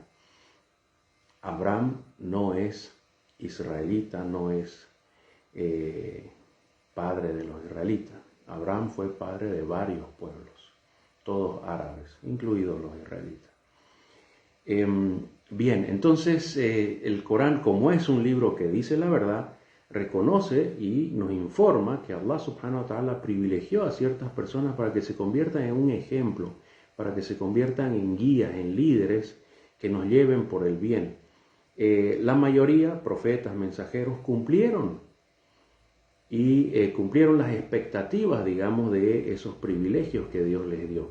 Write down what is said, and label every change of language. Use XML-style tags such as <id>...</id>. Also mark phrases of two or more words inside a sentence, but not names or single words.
<es>Abraham no es israelita, no es padre de los israelitas. Abraham fue padre de varios pueblos, todos árabes, incluidos los israelitas. Bien, entonces el Corán, como es un libro que dice la verdad, reconoce y nos informa que Allah</es> <ar>سبحانه وتعالى</ar> <es>privilegió a ciertas personas para que se conviertan en un ejemplo, para que se conviertan en guías, en líderes que nos lleven por el bien. La mayoría, profetas, mensajeros, cumplieron las expectativas, digamos, de esos privilegios que Dios les dio.</es>